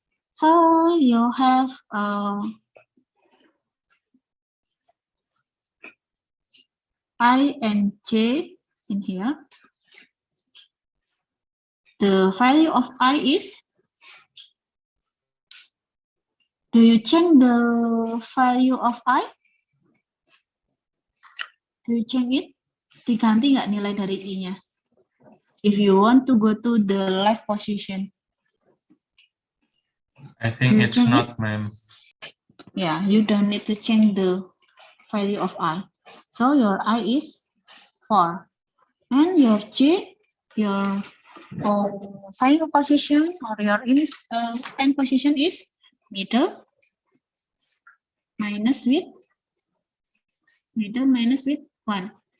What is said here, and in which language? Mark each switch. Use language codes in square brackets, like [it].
[en] So you have I and J in here. The value of I is, do you change the value of I? Do you change it? [id] Diganti nggak nilai dari I-nya? [en] If you want to go to the left position. I think it's not, ma'am. Yeah, you don't need to change the value of I. So your I is 4. And your J, your final position or your end position is middle minus with 1.